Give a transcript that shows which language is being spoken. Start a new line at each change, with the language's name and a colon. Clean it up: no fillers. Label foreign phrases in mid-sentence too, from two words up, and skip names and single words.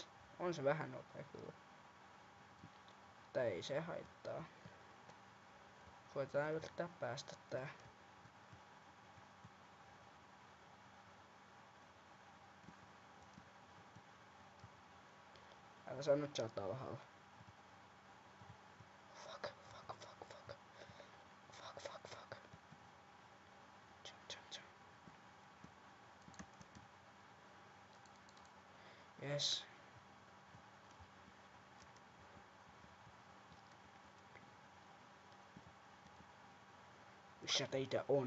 Finnish: On se vähän nopea kyllä. Mutta ei se haittaa. Koitetaan yrittää päästä tää. Älä sano, että sä oot alhaalla.
English: Fuck. Jump. Yes.
Finnish: Missä teitä on?